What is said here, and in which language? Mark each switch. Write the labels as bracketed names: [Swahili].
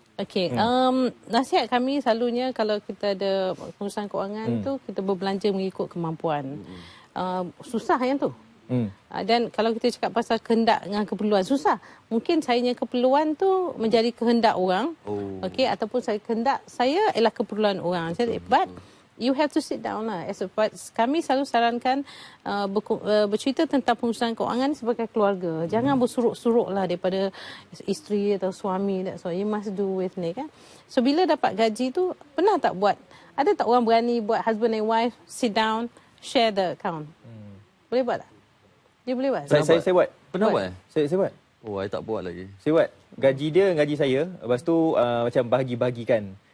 [Malay] Okey, nasihat kami selalunya kalau kita ada pengurusan kewangan tu, kita berbelanja mengikut kemampuan. Susah yang tu. Dan kalau kita cakap pasal kehendak dengan keperluan, susah. Mungkin saya keperluan tu menjadi kehendak orang. Okey, ataupun kehendak saya ialah keperluan orang. [English] But you have to sit down lah. [Malay] Kami selalu sarankan bercerita tentang pengurusan kewangan sebagai keluarga. Jangan bersuruk-suruk lah daripada isteri atau suami. [English] So you must do with ni kan. [Malay] So bila dapat gaji tu, pernah tak buat? Ada tak orang berani buat [English] husband and wife sit down, share the account? [Malay] Boleh buat tak? Dia boleh buat? Saya buat. Pernah buat? Saya buat. Saya tak buat lagi. Saya buat. Gaji dia, gaji saya. Lepas tu macam bahagi-bahagikan.